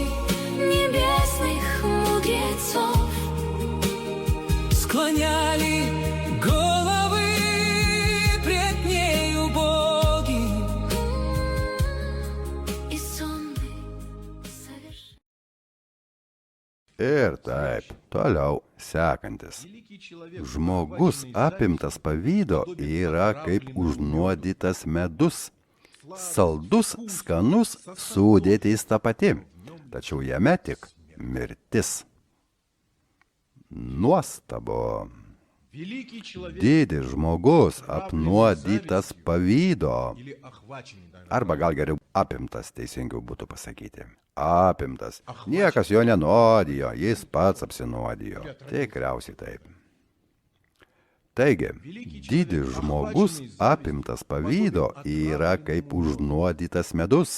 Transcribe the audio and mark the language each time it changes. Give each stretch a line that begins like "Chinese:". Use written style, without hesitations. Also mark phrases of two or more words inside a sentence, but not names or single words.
Russian: небесных мудрецов, склоняли головы пред нею боги. и sonbai совершенно.
Lithuanian: Ir taip, toliau sekantis.
Russian: Великий человек,
Lithuanian: Žmogus apimtas pavydo yra kaip užnuodytas medus. Saldus, skanus, sudėtis ta pati, tačiau jame tik mirtis. Nuostabu.
Russian: великий человек
Lithuanian: Didis žmogus apnuodytas pavydo.
Russian: или охваченный, да,
Lithuanian: Arba gal geriau apimtas, teisingiau būtų pasakyti. Apimtas. Niekas jo nenuodijo, jis pats apsinuodijo. Tikriausiai taip. Taigi, didis žmogus apimtas pavydo yra kaip užnuodytas medus.